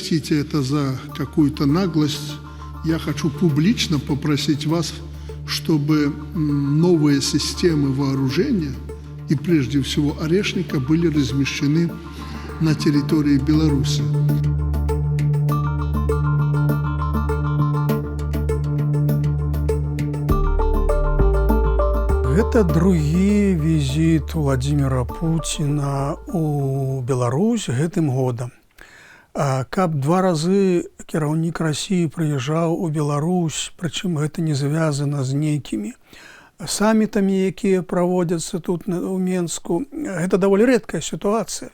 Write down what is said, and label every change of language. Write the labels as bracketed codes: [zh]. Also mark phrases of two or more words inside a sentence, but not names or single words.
[ru] сочтите это за какую-то наглость, я хочу публично попросить вас, чтобы новые системы вооружения и прежде всего Орешника были размещены на территории Беларуси. [be] Гэта другі візіт Владимира Путина у Беларусь гэтым годам. Каб 2 разы кіраўнік России прыязджаў у Беларусь, прычым гэта не звязана з нейкімі самітамі, якія праводзяцца тут у Менску, гэта даволі рэдкая сітуацыя.